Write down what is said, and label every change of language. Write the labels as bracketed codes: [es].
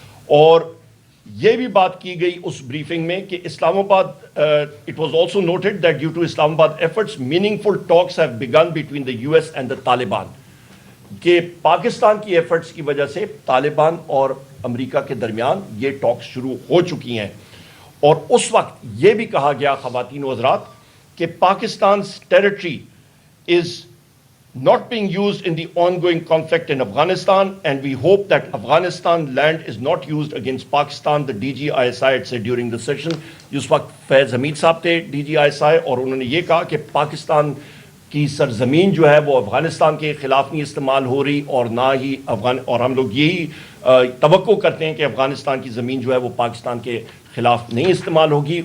[ur] اور یہ بھی بات کی گئی اس بریفنگ میں کہ اسلام آباد, [en] it was also noted that due to Islamabad efforts meaningful talks have begun between the U S and the Taliban, [ur] کہ پاکستان کی ایفرٹس کی وجہ سے طالبان اور امریکہ کے درمیان یہ ٹاکس شروع ہو چکی ہیں. اور اس وقت یہ بھی کہا گیا خواتین و حضرات کہ [en] Pakistan's territory is not being used in the ongoing conflict in Afghanistan, and we hope that Afghanistan land is not used against Pakistan, the DGISI had said during the session. [ur] اس وقت فیض حمید صاحب تھے DGISI, اور انہوں نے یہ کہا کہ پاکستان کی سرزمین جو ہے وہ افغانستان کے خلاف نہیں استعمال ہو رہی, اور نہ ہی اور ہم لوگ یہی توقع کرتے ہیں کہ افغانستان کی زمین جو ہے وہ پاکستان کے خلاف نہیں استعمال ہوگی.